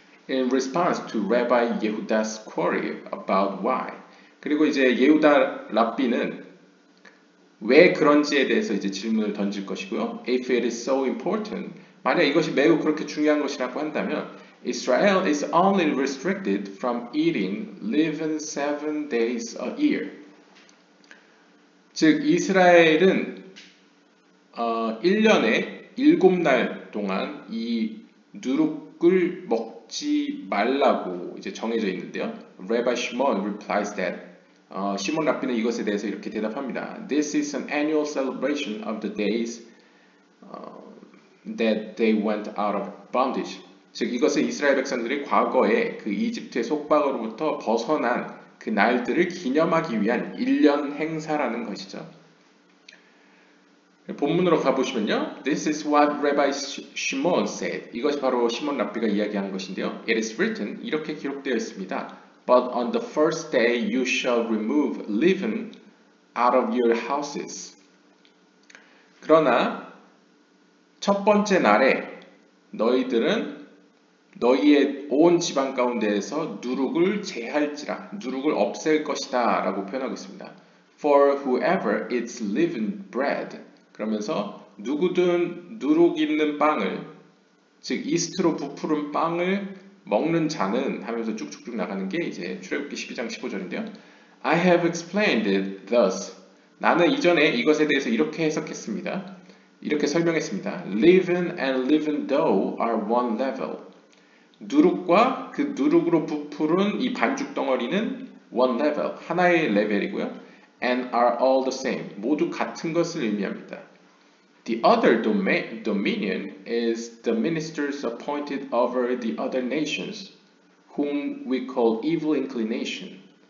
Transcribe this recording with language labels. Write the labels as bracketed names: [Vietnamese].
[English] In response to Rabbi Yehuda's query about why. [Korean] 그리고 이제 예후다 랍비는 왜 그런지에 대해서 이제 질문을 던질 것이고요. [English] If it is so important, [Korean] 만약 이것이 매우 그렇게 중요한 것이라고 한다면 [English] Israel is only restricted from eating leaven 7 days a year. [Korean] 즉 이스라엘은 1년에 7날 동안 이 누룩을 먹지 말라고 이제 정해져 있는데요. [English] Rabbi Shimon replies that [Korean] 시몬 랍비는 이것에 대해서 이렇게 대답합니다. [English] This is an annual celebration of the days that they went out of bondage. [Korean] 즉 이것은 이스라엘 백성들이 과거에 그 이집트의 속박으로부터 벗어난 그 날들을 기념하기 위한 1년 행사라는 것이죠. 본문으로 가보시면요. [English] This is what Rabbi Shimon said. [Korean] 이것이 바로 시몬 랍비가 이야기한 것인데요. [English] It is written, [Korean] 이렇게 기록되어 있습니다. [English] But on the first day you shall remove leaven out of your houses. [Korean] 그러나 첫 번째 날에 너희들은 너희의 온 지방 가운데에서 누룩을 제할지라, 누룩을 없앨 것이다 라고 표현하고 있습니다. [English] For whoever eats leavened bread, [Korean] 그러면서 누구든 누룩 있는 빵을, 즉 이스트로 부풀은 빵을 먹는 자는 하면서 쭉쭉쭉 나가는 게 이제 출애굽기 12장 15절인데요. [English] I have explained it thus. [Korean] 나는 이전에 이것에 대해서 이렇게 해석했습니다. 이렇게 설명했습니다. [English] Leaven and leavened dough are one level. [Korean] 누룩과 그 누룩으로 부풀은 이 반죽 덩어리는 [English] one level, [Korean] 하나의 레벨이고요. [English] And are all the same. [Korean] 모두 같은 것을 의미합니다. [English] The other dominion is the ministers appointed over the other nations, whom we call evil inclination.